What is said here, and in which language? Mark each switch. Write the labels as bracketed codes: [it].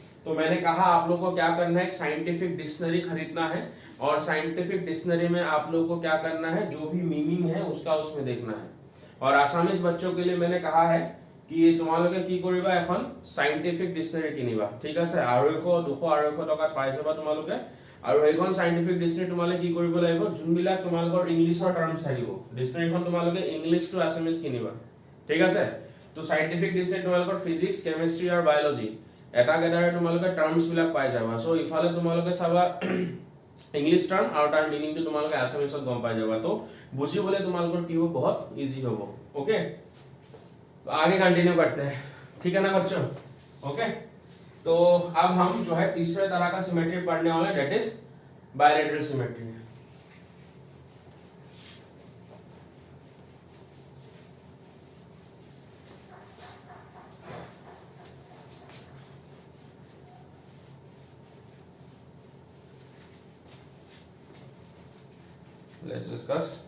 [hi] तो मैंने कहा आप लोगों को क्या करना है, एक साइंटिफिक डिक्शनरी खरीदना है, और साइंटिफिक डिक्शनरी में आप लोगों को क्या करना है, जो भी मीनिंग है उसका उसमें देखना है। और आसामीज बच्चों के लिए मैंने कहा है कि तुम्हारे [as] কি কৰিবা এখন সাইন্টিফিক ডিকশনারি কিনিবা, ঠিক আছে। 200-250 টকাত পাই যাবা তোমালোকে। আৰু এইখন সাইন্টিফিক ডিকশনারি তোমালোকে কি কৰিব লাগিব, যোনবিলাক তোমালোকৰ ইংলিছৰ টাৰ্মছ থাকিব, ডিকশনাৰিখন তোমালোকে ইংলিছ টু আসামিজ কিনিবা, ঠিক আছে। তো সাইন্টিফিক ডিকশনাৰি তোমালোকৰ ফিজিক্স, কেমিষ্ট্ৰি আৰু বায়োলজি এটা গেদাৰে তোমালোকে টাৰ্মছ বিলাক পাই যাবা। সো ইফালে তোমালোকে চাবা इंग्लिश टर्म আৰু তাৰ মিনিংটো তোমালোকে আসামিছত গম পাই যাবা তো বুজিবলৈ তোমালোকৰ কি [hi] हो बहुत इजी हो ओके तो आगे कंटिन्यू करते हैं ठीक है ना बच्चों ओके तो अब हम जो है तीसरे तरह का सिमेट्री पढ़ने वाले हैं that is bilateral symmetry [en] Let's discuss.